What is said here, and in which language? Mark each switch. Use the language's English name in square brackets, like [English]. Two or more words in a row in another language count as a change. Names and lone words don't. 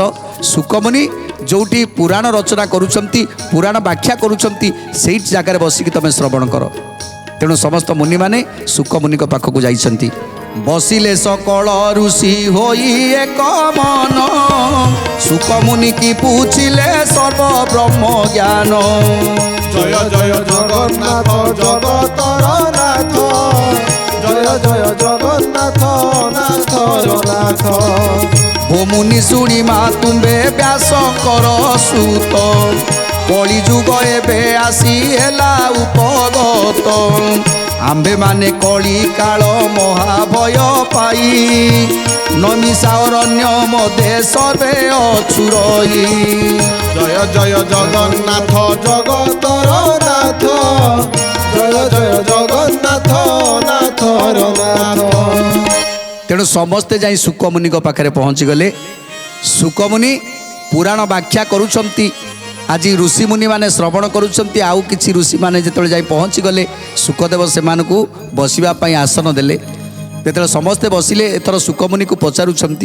[Odia] ଶୁକମୁନି ଯେଉଁଠି ପୁରାଣ ରଚନା କରୁଛନ୍ତି, ପୁରାଣ ବ୍ୟାଖ୍ୟା କରୁଛନ୍ତି, ସେଇ ଜାଗାରେ ବସିକି ତମେ ଶ୍ରବଣ କର। ତେଣୁ ସମସ୍ତ ମୁନିମାନେ ଶୁକମୁନିଙ୍କ ପାଖକୁ ଯାଇଛନ୍ତି। ବସିଲେ ସକଳ ଋଷି ହୋଇ ଏକ ମନ, ଶୁକମୁନି କି ପୁଛିଲେ ସର୍ବ ବ୍ରହ୍ମ ଜ୍ଞାନ। ଜୟ ଜୟ ଜଗନ୍ନାଥ ଜଗତର ନାଥ, ଜୟ ଜୟ ଜଗନ୍ନାଥ ନାଥର ନାଥ। ଓ ମୁନି ଶୁଣି ମା ତୁମ୍ଭେ ବ୍ୟାସଙ୍କର ସୁତ, କଳି ଯୁଗ ଏବେ ଆସି ହେଲା ଉପଗତ। ଆମ୍ଭେମାନେ କଳି କାଳ ମହାଭୟ ପାଇ, ନମିଷା ଅରଣ୍ୟ ମଧ୍ୟେ ସର୍ବେ ଅଛୁ ରହି। ଜୟ ଜୟ ଜଗନ୍ନାଥ ଜଗତର ନାଥ, ଜୟ ଜୟ ଜଗନ୍ନାଥ ନାଥର ନାଥ। ତେଣୁ ସମସ୍ତେ ଯାଇ ଶୁକମୁନିଙ୍କ ପାଖରେ ପହଞ୍ଚିଗଲେ। ଶୁକମୁନି ପୁରାଣ ବ୍ୟାଖ୍ୟା କରୁଛନ୍ତି। ଆଜି ଋଷିମୁନିମାନେ ଶ୍ରବଣ କରୁଛନ୍ତି। ଆଉ କିଛି ଋଷିମାନେ ଯେତେବେଳେ ଯାଇ ପହଞ୍ଚିଗଲେ, ଶୁକଦେବ ସେମାନଙ୍କୁ ବସିବା ପାଇଁ ଆସନ ଦେଲେ। ଯେତେବେଳେ ସମସ୍ତେ ବସିଲେ, ଏଥର ଶୁକମୁନିକୁ ପଚାରୁଛନ୍ତି।